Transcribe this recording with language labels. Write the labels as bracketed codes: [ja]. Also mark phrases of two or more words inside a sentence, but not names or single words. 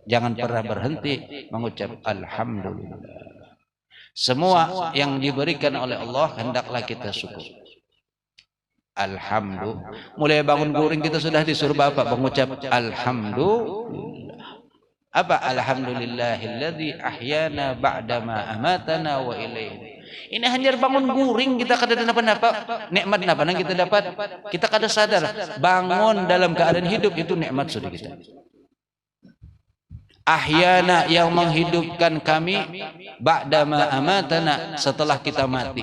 [id] Jangan pernah berhenti mengucap alhamdulillah. Semua yang diberikan oleh Allah hendaklah kita syukur. Alhamdulillah. Mulai bangun guring kita sudah disuruh Bapak mengucap alhamdulillah. Apa? [ar] Alhamdulillahilladzi ahyana ba'dama amatana wa ilaihi. [id] Ini hanya bangun guring kita kada ada apa-apa. Nikmat apa yang kita dapat? Kita kada sadar. Bangun dalam keadaan hidup itu nikmat sudah kita. Ahyana, yang menghidupkan kami, [ar] ba'dama amatana, [id] setelah kita mati.